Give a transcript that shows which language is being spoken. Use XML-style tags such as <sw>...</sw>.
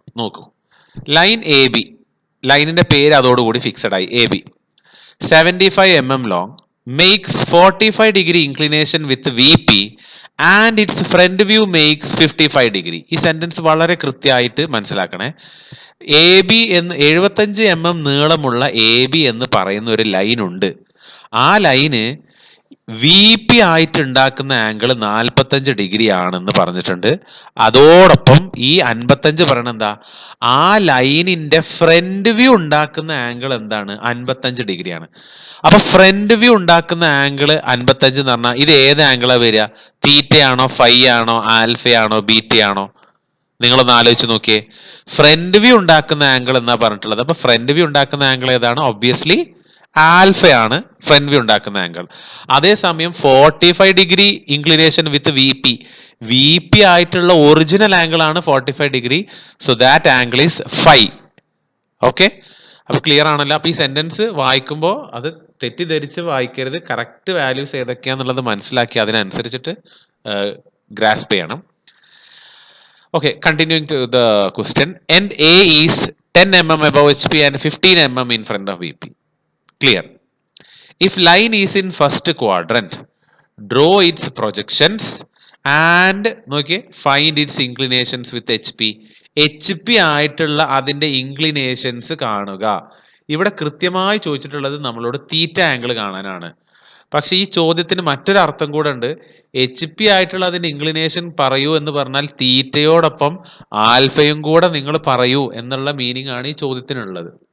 <ml>നോക്കൂ, line AB, ലൈനിന്റെ പേര് അതോടുകൂടി ഫിക്സഡ് ആയി,</ml> <en>AB 75 mm long, makes 45 degree inclination with VP and its front view makes 55 degree.</en> <ml>ഈ സെന്റൻസ് വളരെ കൃത്യമായിട്ട് മനസ്സിലാക്കണേ. AB എന്ന് 75 mm നീളമുള്ള AB എന്ന് പറയുന്ന ഒരു ലൈൻ ഉണ്ട്. ആ ലൈന് VP ആയിട്ട് ഉണ്ടാക്കുന്ന ആംഗിൾ 45 ഡിഗ്രി ആണെന്ന് പറഞ്ഞിട്ടുണ്ട്. അതോടൊപ്പം ഈ 55 പറയണ എന്താ, ആ ലൈനിന്റെ ഫ്രണ്ട് വ്യൂ ഉണ്ടാക്കുന്ന ആംഗിൾ എന്താണ്, 55 ഡിഗ്രിയാണ്. അപ്പൊ ഫ്രണ്ട് വ്യൂ ഉണ്ടാക്കുന്ന ആംഗിൾ 55 എന്ന് പറഞ്ഞാൽ ഇത് ഏത് ആംഗിളാ വരിക, തീറ്റയാണോ, ഫൈ ആണോ, ആൽഫയാണോ, ബീറ്റയാണോ? നിങ്ങളൊന്ന് ആലോചിച്ച് നോക്കിയേ. ഫ്രണ്ട് വ്യൂ ഉണ്ടാക്കുന്ന ആംഗിൾ എന്നാ പറഞ്ഞിട്ടുള്ളത്. അപ്പൊ ഫ്രണ്ട് വ്യൂ ഉണ്ടാക്കുന്ന ആംഗിൾ ഏതാണ്, ഒബ്വിയസ്ലി ആൽഫയാണ് ഫ്രണ്ട് വ്യൂ ഉണ്ടാക്കുന്ന ആംഗിൾ. അതേസമയം 45 ഡിഗ്രി ഇൻക്ലിനേഷൻ വിത്ത് VP ആയിട്ടുള്ള ഒറിജിനൽ ആംഗിൾ ആണ് 45 degree.</ml> <en>So that angle is phi. Okay,</en> <ml>അപ്പൊ ക്ലിയർ ആണല്ലോ. അപ്പൊ ഈ സെന്റൻസ് വായിക്കുമ്പോൾ അത് തെറ്റിദ്ധരിച്ച് വായിക്കരുത്. കറക്റ്റ് വാല്യൂസ് ഏതൊക്കെയാന്നുള്ളത് മനസ്സിലാക്കി അതിനനുസരിച്ചിട്ട് ഗ്രാസ്പ് ചെയ്യണം.</ml> <en>Okay, continuing to the question. End A is 10 mm above HP and 15 mm in front of VP. Clear. If line is in first quadrant, draw its projections and find its inclinations with HP.</en> <ml>HP ആയിട്ടുള്ള അതിന്റെ inclinations കാണുക. ഇവിടെ കൃത്യമായി ചോദിച്ചിട്ടുള്ളത് നമ്മളോട് theta angle കാണാനാണ്. പക്ഷെ ഈ ചോദ്യത്തിന് മറ്റൊരു അർത്ഥം കൂടെ ഉണ്ട്. HP ആയിട്ടുള്ള അതിന്റെ ഇൻക്ലിനേഷൻ പറയൂ എന്ന് പറഞ്ഞാൽ തീറ്റയോടൊപ്പം ആൽഫയും കൂടെ നിങ്ങൾ പറയൂ എന്നുള്ള മീനിങ് ആണ് ഈ ചോദ്യത്തിനുള്ളത്.</ml>